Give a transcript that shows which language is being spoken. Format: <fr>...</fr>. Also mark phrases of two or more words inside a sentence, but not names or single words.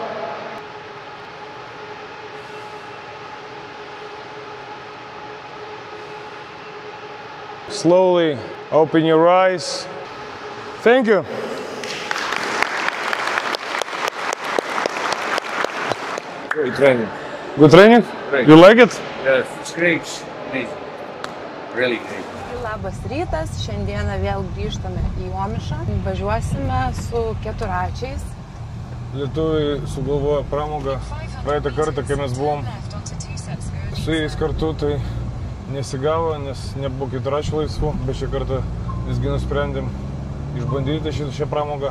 <en>Slowly open your eyes. Thank you. Great training. Good training? Great. You like it? Yes, it's great. Amazing. Really great.</en> <lt>Labas rytas, šiandieną vėl grįžtame į Omišą. Važiuosime su keturračiais. Lietuviai sugalvojo pramogą. Praeitą kartą, kai mes buvom su jais kartu, tai nesigavo, nes nebuvo keturračių laisvų, bet šią kartą visgi nusprendėm išbandyti šią pramogą.</lt>